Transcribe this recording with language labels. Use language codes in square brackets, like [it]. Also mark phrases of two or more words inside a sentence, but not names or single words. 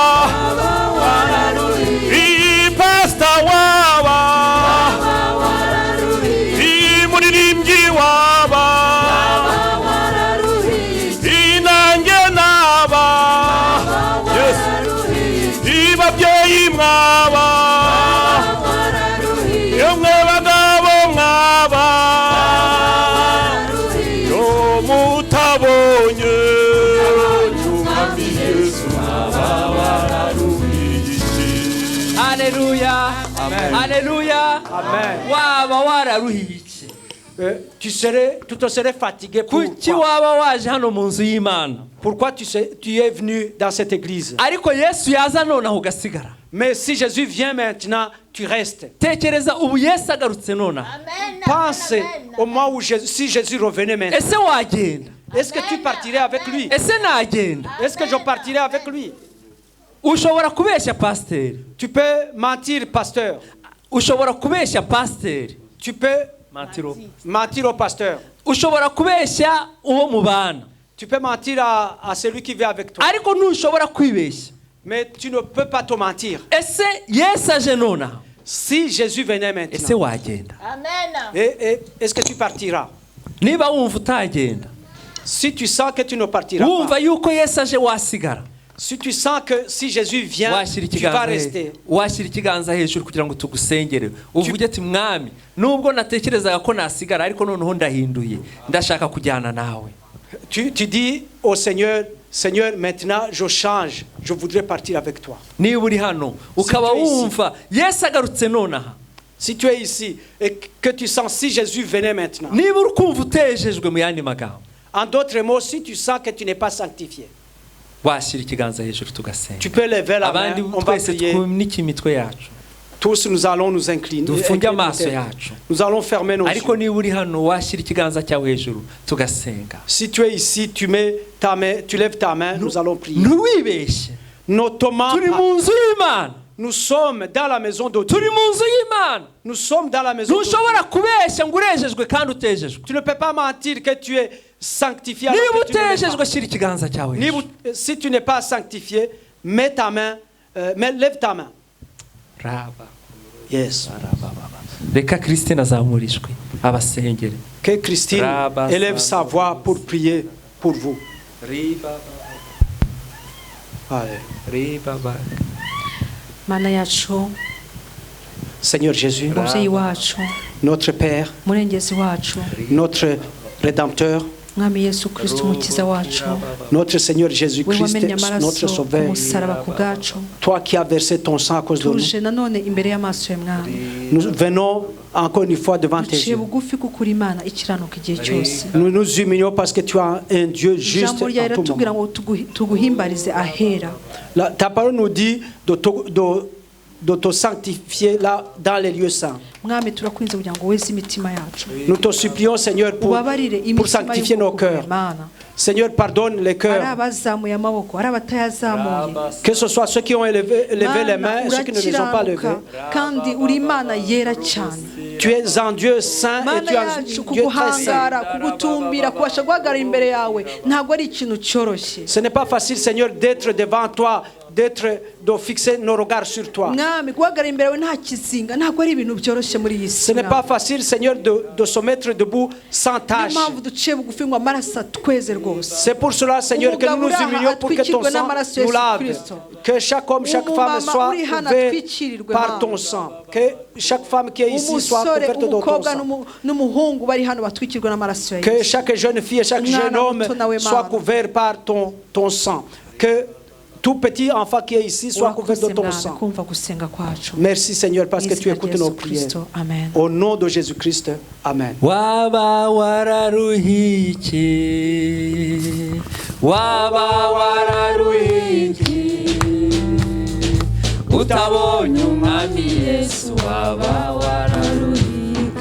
[rw] pastor waba muririmbyi waba inange naba yes babyeyi mwaba yemwe bagabo mwaba yo mutabonye umwami Yesu Haleluya Haleluya Amen. Waba wararuhiye iki [fr] tu te serais fatigué. [rw] kuki waba waje hano mu nzu y'Imana [fr] Pourquoi tu es venu dans cette église? [rw] ariko Yesu yaza nonaho ugasigara? [fr] Mais si Jésus vient maintenant, tu restes. [rw] tekereza ubu Yesu agarutse nonaho, [fr] Pense au moment où si Jésus revenait maintenant. [rw] ese wagenda? [fr] Est-ce que tu partirais avec lui? [rw] ese nagenda? [fr] Est-ce que je partirais avec lui? [rw] ushobora kubeshya pasiteri, [fr] Tu peux mentir, pasteur. [rw] ushobora kubeshya pasiteri, [fr] Tu peux mentir au pasteur. [rw] ushobora kubeshya uwo mubana, [fr] Tu peux mentir à celui qui vit avec toi. [rw] ariko ntushobora kwibeshya. [fr] Mais tu ne peux pas te mentir. [rw] ese Yesu aje nonaha, [fr] Si Jésus venait [rw] ese [fr] maintenant, [rw] wagenda? [fr] est-ce que tu partiras? [rw] niba wumva utagenda, [fr] Si tu sens que tu ne partiras [rw] wumva [fr] pas, [rw] yuko Yesu aje wasigara, [fr] si tu sens que si Jésus vient, [rw] washyira [fr] tu vas [rw] ikiganza [fr] rester. [rw] washyira ikiganza hejuru kugira ngo tugusengere, uvuge ati mwami, nubwo natekerezaga ko nasigara ariko noneho ndahinduye, ndashaka kujyana nawe. [fr] Tu dis au Seigneur, Seigneur, maintenant je change, je voudrais partir avec toi. [rw] niba uri hano ukaba [fr] tu es ici. [rw] wumva Yesu agarutse nonaha, [fr] Si tu es ici et que tu sens si Jésus venait maintenant, [rw] niba uri kumva utejejwe mu yandi magambo, [fr] en d'autres mots, si tu sens que tu n'es pas sanctifié, [rw] washyira ikiganza hejuru tugasenga. [fr] tu peux lever la main, [rw] abandi [fr] on va [rw] twese [fr] prier. [rw] twunike imitwe yacu, [fr] Tous nous allons nous incliner. [rw] dufunge amaso yacu. [fr] Nous allons fermer nos [rw] ariko [fr] yeux. [rw] niba uri hano washyira ikiganza cyawe hejuru tugasenga. [fr] Si tu es ici, tu mets ta main, tu lèves ta main, nous allons prier. [rw] ntiwibeshye, [fr] Notamment, [rw] turi mu nzu y'Imana, [fr] nous sommes dans la maison de Dieu. [rw] turi mu nzu y'Imana. [fr] Nous sommes dans la maison de Dieu. [rw] ntushobora kubeshya ngo urejejwe kandi utejejwe. [fr] Tu ne peux pas mentir que tu es sanctifié. alors [rw] niba [fr] que tu ne l'es [rw] utejejwe [fr] pas. [rw] shyira ikiganza cyawe hejuru. [fr] Si tu n'es pas sanctifié, mets ta main, lève ta main. [rw] Raba, Yes. reka Christine azamura ijwi abasengere. [fr] Que Christine [rw] Rabba, [fr] élève [rw] Saba. [fr] sa voix pour prier pour vous. Allez. [rw] Mana yacu, [fr] Seigneur Jésus, [rw] umubyeyi wacu, [fr] notre Père, [rw] murengezi wacu, [fr] notre Rédempteur, [rw] mwami Yesu Kristo umukiza wacu, [fr] notre Seigneur [rw] we [fr] Jésus-Christ, [rw] wamennye [fr] notre [rw] amaraso ku [fr] Sauveur, [rw] musaraba ku bwacu, [fr] toi qui as versé ton sang à cause de nous, [rw] tuje nanone imbere y'amaso ya mwami, [fr] nous venons encore une fois devant tes [rw] duciye [fr] yeux. [rw] bugufi kuko uri Imana ikiranuka igihe cyose. [fr] Nous nous humilions parce que tu es un Dieu juste [rw] Ijambo ryawe [fr] en tout [rw] riratubwira [fr] moment. [rw] ngo tuguhimbarize ahera. [fr] Ta parole nous dit de te sanctifier là dans les lieux saints. [rw] Mwami turakwinze kugira ngo weze imitima yacu, [fr] Nous te supplions, Seigneur, [rw] ubabarire [fr] pour [rw] imitima [fr] sanctifier nos [rw] y'ubwoko [fr] cœurs. [rw] Mana. [fr] Seigneur, pardonne les [rw] Ari [fr] cœurs. [rw] abazamuye amaboko, ari abatayazamuye. [fr] Que ce soit ceux qui ont levé les mains et ceux qui ne les ont pas levées. [rw] urakiranuka kandi uri Imana yera cyane. [fr] Tu es un Dieu saint et [rw] Mana [fr] tu es un [rw] yacu [fr] Dieu très saint. [rw] kuguhangara, kugutumbira, kubasha guhagarara imbere yawe ntabwo ari ikintu cyoroshye. [fr] Ce n'est pas facile, Seigneur, d'être devant toi, de fixer nos regards sur toi. [rw] Mwami guhagarara imbere yawe nta kizinga ntabwo ari ibintu byoroshye muri iyi [fr] Ce [rw] si. [fr] n'est pas facile, Seigneur, de se mettre debout sans [rw] Niyo [fr] tâche. [rw] mpamvu duciye bugufi ngo amaraso atweze rwose. [fr] C'est pour cela, Seigneur, que nous nous humilions pour que ton sang nous lave. Que chaque homme, chaque femme soit couvert par ton sang. Que chaque femme qui est ici soit [rw] umusore [fr] couverte de ton [rw] umukobwa [fr] sang. [rw] n'umuhungu bari hano batwikirwa n'amaraso ya [fr] Que [rw] Yesu. [fr] chaque jeune fille et chaque jeune homme soit couvert par ton sang. Que tout petit enfant qui est ici soit couvert de ton sang. [rw] kumva gusenga kwacu. [fr] Merci, Seigneur, parce que tu [rw] Izina [fr] écoutes [rw] rya [fr] nos [rw] Yesu [fr] prières. [rw] Kristo. Amen. [fr] Au nom de Jésus-Christ, [rw] Amen. waba wararuhiki, waba wararuhiki, utabonye umwami Yesu, waba wararuhiki.